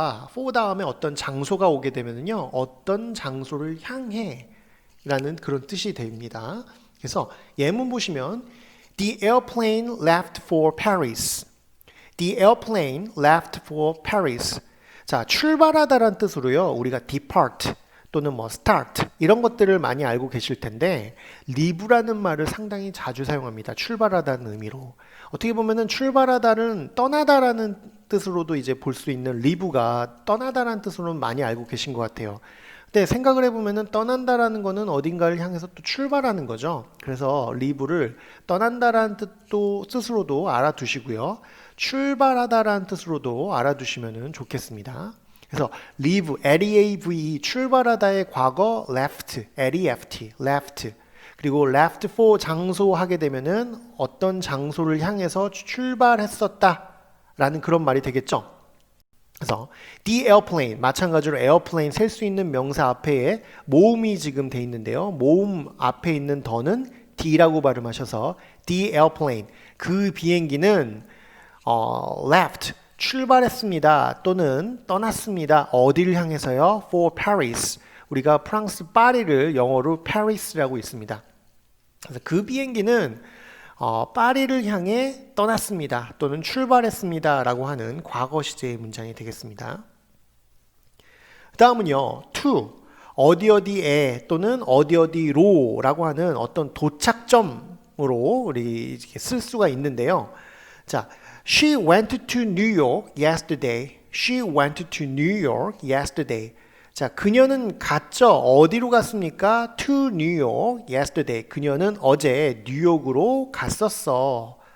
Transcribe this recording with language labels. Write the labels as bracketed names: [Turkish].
[Korean] for 다음에 어떤 장소가 오게 되면요 어떤 장소를 향해 라는 그런 뜻이 됩니다. 그래서 예문 보시면 [English] The airplane left for Paris. The airplane left for Paris. [Korean] 자, 출발하다라는 뜻으로요. 우리가 depart 또는 뭐 start 이런 것들을 많이 알고 계실 텐데 leave라는 말을 상당히 자주 사용합니다. 출발하다는 의미로. 어떻게 보면은 출발하다는 떠나다라는 뜻으로도 이제 볼 수 있는 leave가 떠나다라는 뜻으로는 많이 알고 계신 것 같아요. 근데 생각을 해보면은 떠난다라는 거는 어딘가를 향해서 또 출발하는 거죠. 그래서 leave를 떠난다라는 뜻으로도 알아두시고요. 출발하다라는 뜻으로도 알아두시면 좋겠습니다. 그래서 leave, L-E-A-V-E, 출발하다의 과거 left, L-E-F-T, left. 그리고 left for 장소 하게 되면은 어떤 장소를 향해서 출발했었다 라는 그런 말이 되겠죠. 그래서 the airplane, 마찬가지로 airplane 셀 수 있는 명사 앞에 모음이 지금 돼 있는데요. 모음 앞에 있는 더는 D라고 발음하셔서 the airplane, 그 비행기는 left, 출발했습니다 또는 떠났습니다. 어디를 향해서요? [English] For Paris. [Korean] 우리가 프랑스 파리를 영어로 Paris라고 있습니다. 그래서 그 비행기는 파리를 향해 떠났습니다 또는 출발했습니다 라고 하는 과거 시제의 문장이 되겠습니다. 다음은요, to, 어디어디에 또는 어디어디로 라고 하는 어떤 도착점으로 우리 쓸 수가 있는데요. [English] 자, She went to New York yesterday. She went to New York yesterday. [Korean] 자, 그녀는 갔죠. 어디로 갔습니까? [English] To New York yesterday. [Korean] 그녀는 어제 뉴욕으로 갔었어.